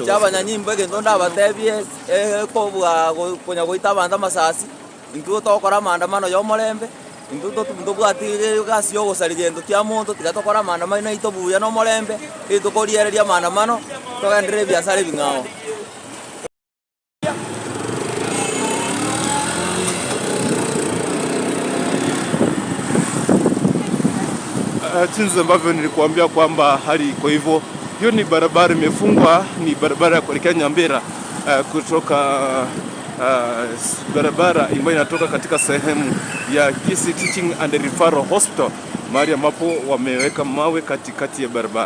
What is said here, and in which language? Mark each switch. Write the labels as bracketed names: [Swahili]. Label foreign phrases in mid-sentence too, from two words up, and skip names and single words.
[Gusii] abanyanyimbo egendo ndabatebie ko bwa konya goita banda masasi intu tokora maandamano yo molembe intu to bwatire gasi yo gosarigendo kya muntu tigatokora maandamano na ito buya no molembe itukoriyereria maandamano togendere biasara bingao. [Swahili] Jinsi ambavyo nilikuambia kwamba hali iko hivyo. Hiyo ni barabara imefungwa, ni barabara ya kuelekea Nyambera kutoka barabara ambayo inatoka katika sehemu ya Kisii Teaching and Referral Hospital, mahali ambapo wameweka mawe katikati ya barabara.